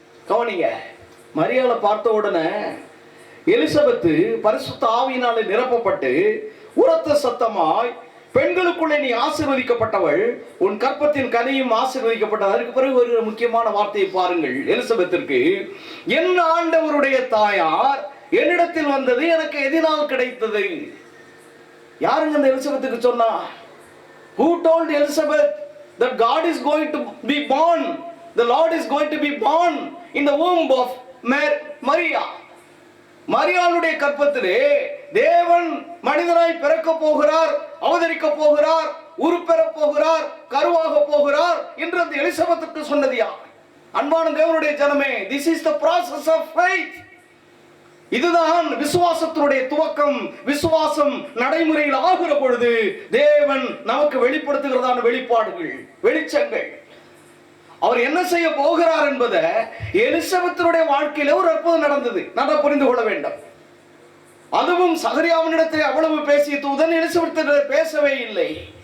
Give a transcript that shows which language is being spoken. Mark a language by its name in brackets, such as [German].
[Tamil] கவனிங்க, மரியாளை பார்த்த உடனே எலிசபெத்து பரிசுத்த ஆவியினாலே நிரப்பப்பட்டு உரத்த சத்தமாய், பெண்களுக்குள்ளே நீ ஆசீர்வதிக்கப்பட்டவள், உன் கற்பத்தின் கனியும் ஆசீர்வதிக்கப்பட்டது. அதற்கு பிறகு ஒரு முக்கியமான வார்த்தையை பாருங்கள். எலிசபெத்திற்கு, என் ஆண்டவருடைய தாயார் என்னிடத்தில் வந்தது எனக்கு எதினால் கிடைத்தது. யாருங்க அந்த எலிசபெத்துக்கு சொன்னா? [English] Who told Elizabeth that God is going to be born? The Lord is going to be born in the womb of Maria. [Tamil] மரியாளுடைய கற்பத்திலே தேவன் மனிதனாய் பிறக்க போகிறார், அவதரிக்க போகிறார், உருப்பெற போகிறார், கருவாக போகிறார் என்று அந்த எலிசபெத்துக்கு சொன்னது யார்? அன்பான தேவனுடைய ஜனமே, [English] this is the process of faith. [Tamil] இதுதான் விசுவாசத்தினுடைய துவக்கம். விசுவாசம் நடைமுறையில் ஆகிற பொழுது தேவன் நமக்கு வெளிப்படுத்துகிறதான வெளிப்பாடுகள், வெளிச்சங்கள். அவர் என்ன செய்ய போகிறார் என்பதை எலிசபெத்தினுடைய வாழ்க்கையில ஒரு அற்புதம் நடந்தது. நல்லா புரிந்து கொள்ள வேண்டும். அதுவும் சகரியாவினிடத்தில் அவ்வளவு பேசிய தூதன் எலிசபெத்திடம் பேசவே இல்லை.